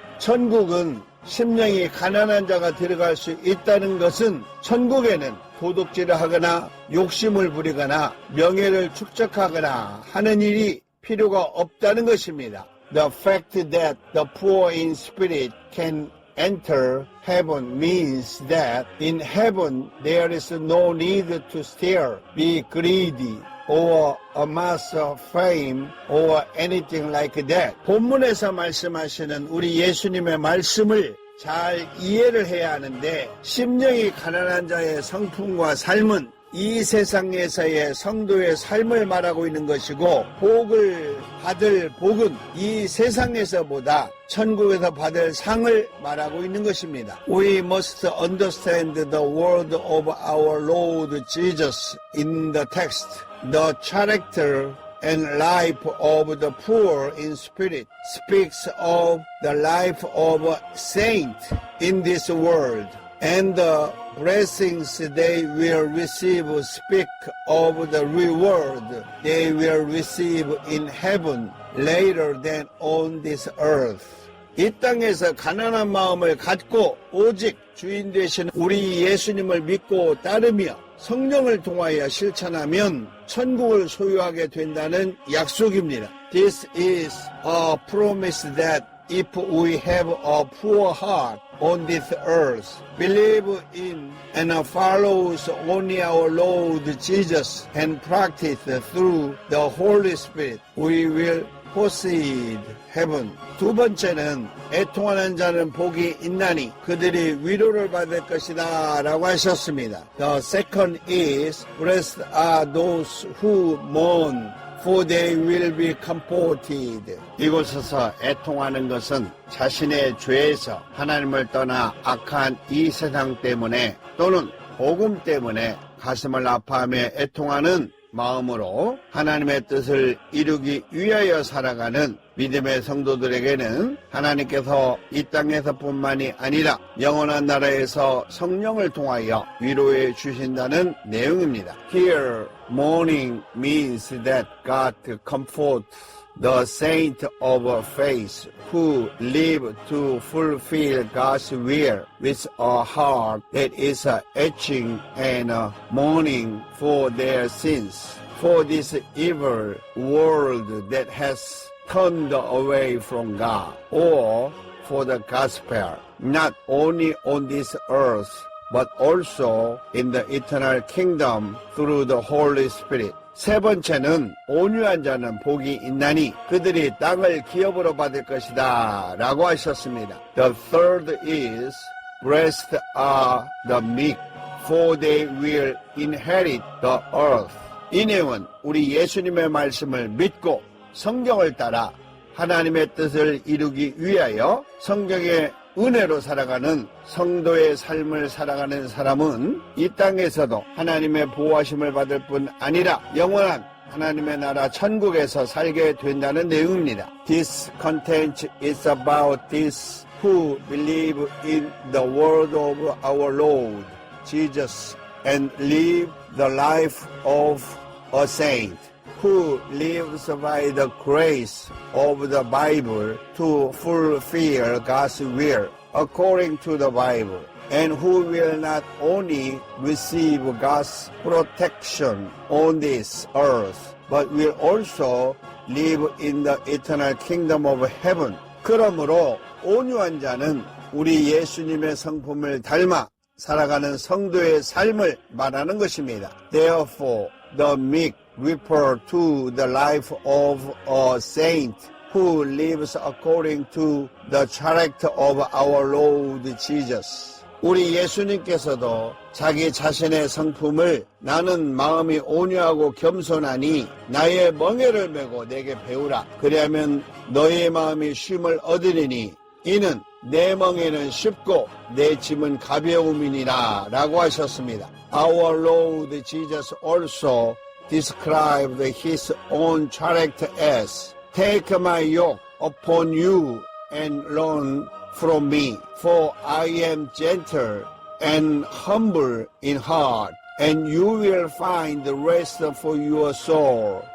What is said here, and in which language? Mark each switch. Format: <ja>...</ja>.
<ko>천국은 심령이 가난한 자가 들어갈 수 있다는 것은 천국에는 도둑질을 하거나 욕심을 부리거나 명예를 축적하거나 하는 일이 필요가 없다는 것입니다.</ko> <en>The fact that the poor in spirit can enter heaven means that in heaven there is no need to steal, be greedy, or amass fame, or anything like that.</en> <ko>본문에서 말씀하시는 우리 예수님의 말씀을 잘 이해를 해야 하는데 심령이 가난한 자의 성품과 삶은 이 세상에서의 성도의 삶을 말하고 있는 것이고 복을 받을 복은 이 세상에서보다 천국에서 받을 상을 말하고 있는 것입니다.</ko> <en>We must understand the word of our Lord Jesus in the text. The character and life of the poor in spirit speaks of the life of a saint in this world. And the blessings they will receive speak of the reward they will receive in heaven later than on this earth.</en> <ko>이 땅에서 가난한 마음을 갖고 오직 주인 되신 우리 예수님을 믿고 따르며 성령을 통하여 실천하면 천국을 소유하게 된다는 약속입니다.</ko> <en>This is a promise that if we have a poor heart on this earth, believe in and follows only our Lord Jesus and practice through the Holy Spirit, we will possess heaven.</en> <ko>두 번째는 애통하는 자는 복이 있나니 그들이 위로를 받을 것이다 라고 하셨습니다.</ko> <en>The second is, blessed are those who mourn, for they will be comforted.</en> <ko>이곳에서 애통하는 것은 자신의 죄에서 하나님을 떠나 악한 이 세상 때문에 또는 복음 때문에 가슴을 아파하며 애통하는 마음으로 하나님의 뜻을 이루기 위하여 살아가는 믿음의 성도들에게는 하나님께서 이 땅에서뿐만이 아니라 영원한 나라에서 성령을 통하여 위로해 주신다는 내용입니다.</ko> <en>Here, mourning means that God comforts the saint of faith who live to fulfill God's will with a heart that is aching and mourning for their sins, for this evil world that has turned away from God, or for the gospel, not only on this earth, but also in the eternal kingdom through the Holy Spirit.</en> <ko>세 번째는 온유한 자는 복이 있나니 그들이 땅을 기업으로 받을 것이다 라고 하셨습니다.</ko> <en>The third is, blessed are the meek, for they will inherit the earth.</en> <ko>이 내용은 우리 예수님의 말씀을 믿고 성경을 따라 하나님의 뜻을 이루기 위하여 성경의 은혜로 살아가는 성도의 삶을 살아가는 사람은 이 땅에서도 하나님의 보호하심을 받을 뿐 아니라 영원한 하나님의 나라 천국에서 살게 된다는 내용입니다.</ko> <en>This content is about these who believe in the word of our Lord Jesus and live the life of a saint, who lives by the grace of the Bible to fulfill God's will according to the Bible, and who will not only receive God's protection on this earth, but will also live in the eternal kingdom of heaven.</en> <ko>그러므로 온유한 자는 우리 예수님의 성품을 닮아 살아가는 성도의 삶을 말하는 것입니다.</ko> <en>Therefore, the meek refer to the life of a saint who lives according to the character of our Lord Jesus.</en> <ko>우리 예수님께서도 자기 자신의 성품을 나는 마음이 온유하고 겸손하니 나의 멍에를 메고 내게 배우라. 그리하면 너의 마음이 쉼을 얻으리니 이는 내 멍에는 쉽고 내 짐은 가벼움이니라 라고 하셨습니다.</ko> <en>Our Lord Jesus also described his own character as Take my yoke upon you and learn from me, for I am gentle and humble in heart, and you will find rest for your soul.</en>